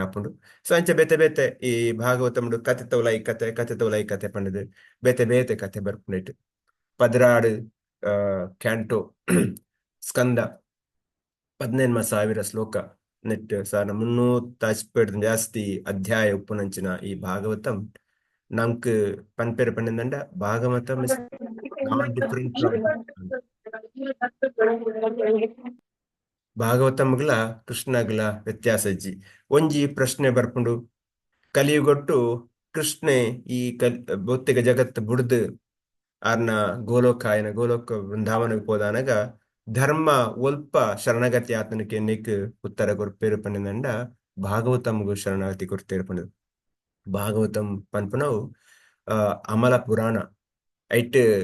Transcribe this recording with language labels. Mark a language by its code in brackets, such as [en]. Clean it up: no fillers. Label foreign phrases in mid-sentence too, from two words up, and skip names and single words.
[tcy] ಆಪುಂಡು ಸೊ ಅಂಚ ಬೇತೆ ಬೇತೆ ಈ ಭಾಗವತಮುಡು ಕತೆ ತೌಲೈ ಕತೆ ಪಂಡದು ಬೇತೆ ಬೇತೆ ಕತೆ ಬರ್ಪುಂಡಿಟ್ಟು 16 ಕ್ಯಾಂಟೋ ಸ್ಕಂದ 18,000 ಶ್ಲೋಕ ನೆಟ್ 1350 ಜಾಸ್ತಿ ಅಧ್ಯಾಯ ಉಪ್ಪುನಂಚಿನ ಈ ಭಾಗವತಂ ನಂಕ್ ಪನ್ಪೇರು ಪಂಡಿಂದಂಡ ಭಾಗವತಂ [en] is not different from [tcy] ಭಾಗವತಂಗ್ಲ ಕೃಷ್ಣಗ್ಲ ವ್ಯತ್ಯಾಸ ಇಜ್ಜಿ ಒಂಜಿ ಪ್ರಶ್ನೆ ಬರ್ಪುಂಡು ಕಲಿಯುಗೊಟ್ಟು ಕೃಷ್ಣೆ ಈ ಭೌತಿಕ ಜಗತ್ತು ಬುಡ್ದು ಆರ್ನ ಗೋಲೋಕ ವೃಂದಾವನಕ್ಕೆ ಹೋದಾನಾಗ ಧರ್ಮ ಒಲ್ಪ ಶರಣಗತಿ ಆತನಕ್ಕೆ ನಿಕ್ ಉತ್ತರ ಕೊರ್ಪೇರು ಪಂಡಿನಂಡ ಭಾಗವತಂಗು ಶರಣಾಗತಿ ಕೊರ್ತೇರು ಪಂಡದು ಭಾಗವತಂ ಪನ್ಪನವು ಅಮಲ ಪುರಾಣ ಐಟ್